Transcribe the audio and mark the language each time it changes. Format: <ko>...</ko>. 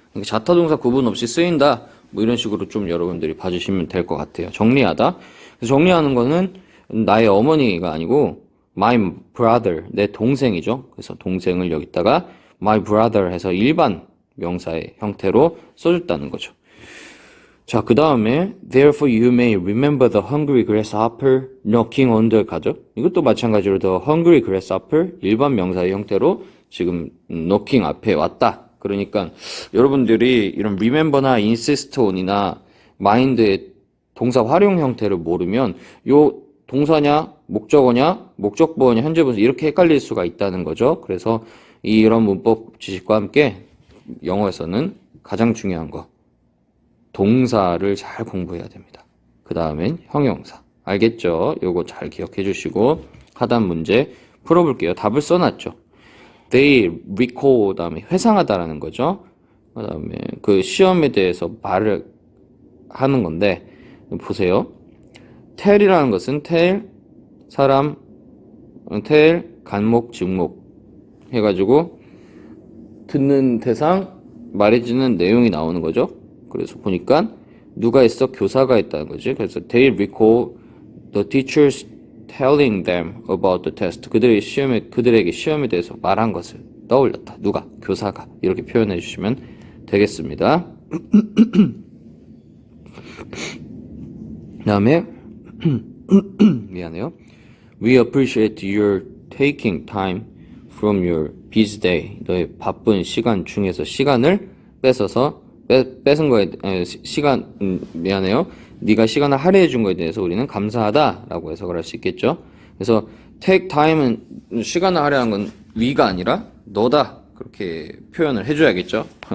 <ko>그러니까 자타동사 구분 없이 쓰인다 뭐 이런 식으로 좀 여러분들이 봐주시면 될 것 같아요. 정리하다. 그래서 정리하는 거는 나의 어머니가 아니고</ko> <en>my brother,</en> <ko>내 동생이죠. 그래서 동생을 여기다가</ko> <en>my brother</en> <ko>해서 일반 명사의 형태로 써줬다는 거죠. 자, 그 다음에</ko> <en>therefore you may remember the hungry grasshopper knocking on the</en> <ko>가죠. 이것도 마찬가지로</ko> <en>the hungry grasshopper</en> <ko>일반 명사의 형태로 지금 knocking 앞에 왔다. 그러니까 여러분들이 이런 remember나 insist on이나 mind의 동사 활용 형태를 모르면 요 동사냐 목적어냐 목적보어냐 현재분사 이렇게 헷갈릴 수가 있다는 거죠. 그래서 이런 문법 지식과 함께 영어에서는 가장 중요한 거 동사를 잘 공부해야 됩니다. 그 다음엔 형용사. 알겠죠? 요거 잘 기억해 주시고 하단 문제 풀어볼게요. 답을 써놨죠. They recall 다음에 회상하다라는 거죠. 그 다음에 그 시험에 대해서 말을 하는 건데 보세요. tell이라는 것은 tell, 사람, tell, 간목, 직목 해가지고 듣는 대상, 말해주는 내용이 나오는 거죠. 그래서 보니까 누가 있어? 교사가 있다는 거지.</ko> <en>그래서 they recall the teachers telling them about the test.</en> <ko>그들에게 시험에 대해서 말한 것을 떠올렸다. 누가? 교사가. 이렇게 표현해 주시면 되겠습니다. 그 다음에 미안해요.</ko> <en>We appreciate your taking time from your busy day.</en> <ko>너의 바쁜 시간 중에서 시간을 뺏은 거에 미안해요. 네가 시간을 할애해 준 거에 대해서 우리는 감사하다라고 해석을 할 수 있겠죠. 그래서 take time은 시간을 할애한 건 we가 아니라 너다 그렇게 표현을 해줘야겠죠.</ko>